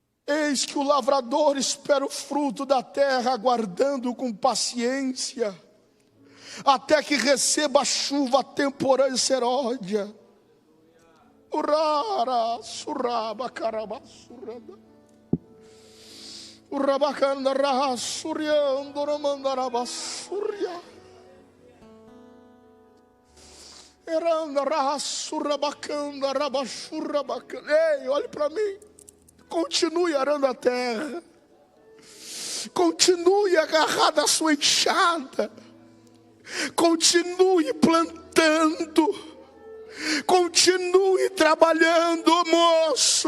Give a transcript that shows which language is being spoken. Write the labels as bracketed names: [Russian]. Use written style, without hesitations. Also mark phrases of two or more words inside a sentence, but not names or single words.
[Portuguese] Eis que o lavrador espera o fruto da terra, aguardando com paciência, até que receba a chuva temporã e seródia. Urara, suraba, caraba, surada. Urabacanda, raha, suriando, ramandaraba, suria. Eranda, raha, surabacanda, rabachurabacanda. Ei, olhe para mim. Continue arando a terra. Continue agarrado à sua enxada. Continue plantando. Continue trabalhando, moço.